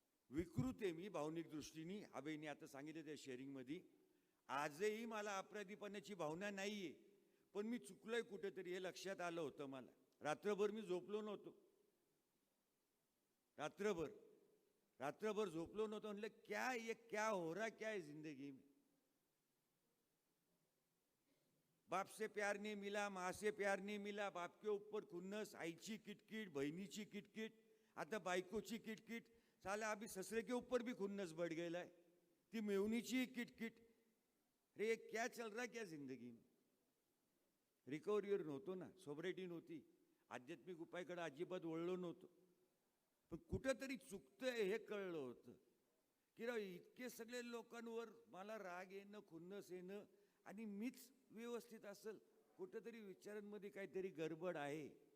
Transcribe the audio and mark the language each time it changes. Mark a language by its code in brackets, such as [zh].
[mr] विकृत आहे मी भावनिक दृष्टीने, आबाईने आता सांगितलं त्या शेअरिंगमध्ये. आजही मला अपराधीपणाची भावना नाहीये, पण मी चुकलोय कुठेतरी हे लक्षात आलं होतं मला. रात्रभर मी झोपलो नव्हतो, रात्रभर झोपलो नव्हतो. [hi] म्हणलं क्या हो रहा, क्या है जिंदगी में. बाप से प्यार नहीं मिला, माँ से प्यार नहीं मिला, बाप के ऊपर खुन्नस, [mr] आईची किटकिट, बहिणीची किटकिट, आता बायकोची किटकिट, [hi] साला अभी ससरे के ऊपर भी खुन्नस बढ़ गया है, [mr] ती मेवनीची किटकिट. [hi] रे क्या चल रहा, क्या जिंदगी में. [mr] रिकव्हरीवर नव्हतो ना, सोबरेटी नव्हती, आध्यात्मिक उपायाकडे अजिबात वळलो नव्हतो. पण कुठंतरी चुकतंय हे कळलं होतं, की इतके सगळे लोकांवर मला राग येणं, खुन्नस येणं, आणि मीच व्यवस्थित असेल, कुठंतरी विचारांमध्ये काहीतरी गडबड आहे.